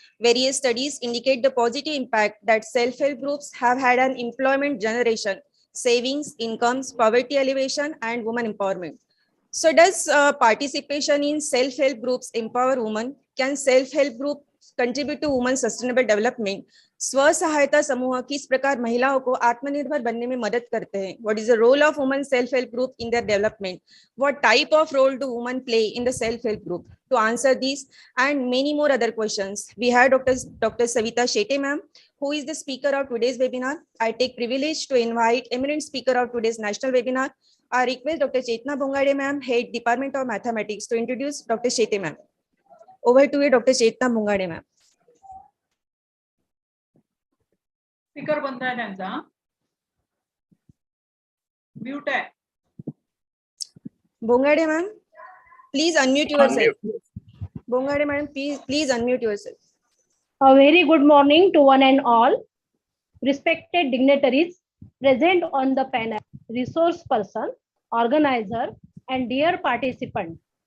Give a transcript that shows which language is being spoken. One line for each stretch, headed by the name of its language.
English: Various studies indicate the positive impact that self-help groups have had on employment generation, savings, incomes, poverty alleviation, and women empowerment. So does participation in self-help groups empower women? Can self-help group contribute to women's sustainable development?
Hindi: स्व सहायता समूह किस प्रकार महिलाओं को आत्मनिर्भर बनने में मदद करते हैं?
English: What is the role of women self-help group in their development? What type of role do women play in the self-help group? To answer these and many more other questions, we have Dr. Savita Shetty ma'am, who is the speaker of today's webinar. I take privilege to invite eminent speaker of today's national webinar. I request Dr. Chetna Bongade ma'am, Head Department of Mathematics, to introduce Dr. Shetty ma'am. Over to you, Dr. Chetna Bongade ma'am.
Marathi: Speaker बंद आहे त्यांचा, mute आहे.
English: Bongade ma'am, please unmute yourself. Bongade ma'am, please unmute yourself. A very good morning to one and all. Respected dignitaries present on the panel, resource person, organizer, and dear participant.